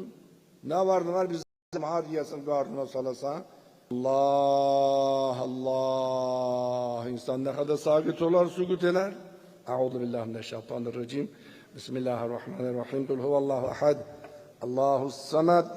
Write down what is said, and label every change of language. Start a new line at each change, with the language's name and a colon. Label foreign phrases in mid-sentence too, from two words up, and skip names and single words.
Azerbaijani: Nə vardı var biz har yiyəsin, qarnına salasan. Allah, Allah. İnsan nə qədər sakit olar, sükut elər.
Arabic: أعوذ بالله من الشيطان الرجيم. بسم الله الرحمن الرحيم. قل هو الله أحد. الله الصمد.